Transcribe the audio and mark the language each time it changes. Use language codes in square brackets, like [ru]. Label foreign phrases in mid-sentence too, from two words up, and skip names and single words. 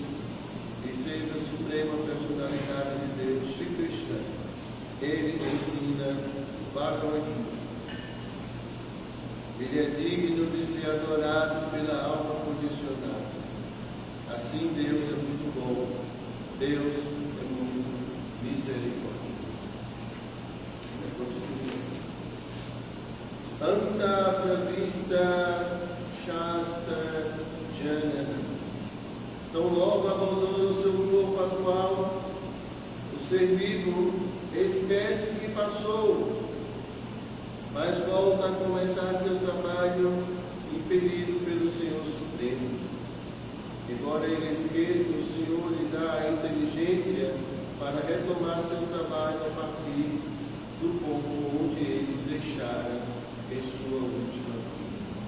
[pt] E sendo a suprema personalidade de Deus, Shri Krishna, Ele ensina o Bhagavad Gita. Ele é digno de ser adorado pela alma condicionada. Assim Deus é muito bom, Deus é muito misericórdia. [sa] अन्तः प्रविष्टः शास्ता जनानाम्. [pt] Tão logo abandona o seu corpo atual, o ser vivo esquece o que passou, mas volta a começar seu trabalho impelido pelo Senhor Supremo. Embora ele esqueça, o Senhor lhe dá a inteligência para retomar seu trabalho a partir do ponto onde ele deixara em sua última vida.